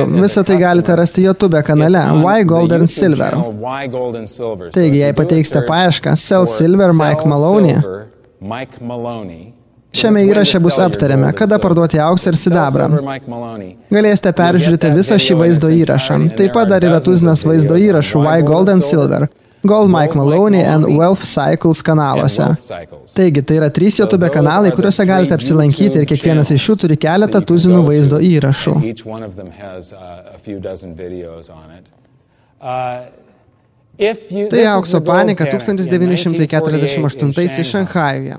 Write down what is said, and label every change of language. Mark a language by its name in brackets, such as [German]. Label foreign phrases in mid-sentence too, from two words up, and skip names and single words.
[Lithuanian] Visą tai galite rasti YouTube kanale Why Gold and Silver. Taigi, jei pateiksite paiešką [English] Sell Silver [Lithuanian] Mike Maloney, šiame įraše bus aptariame, kada parduoti auksą ir sidabrą. Galėsite peržiūrėti visą šį vaizdo įrašą. Taip pat dar yra tuzinas vaizdo įrašų Why Gold and Silver, Gold Mike Maloney and Wealth Cycles kanaluose. Taigi, tai yra 3 YouTube kanalai, kuriuose galite apsilankyti ir kiekvienas iš jų turi keletą tuzinų vaizdo įrašų. Tai aukso panika 1948 Šanchajuje.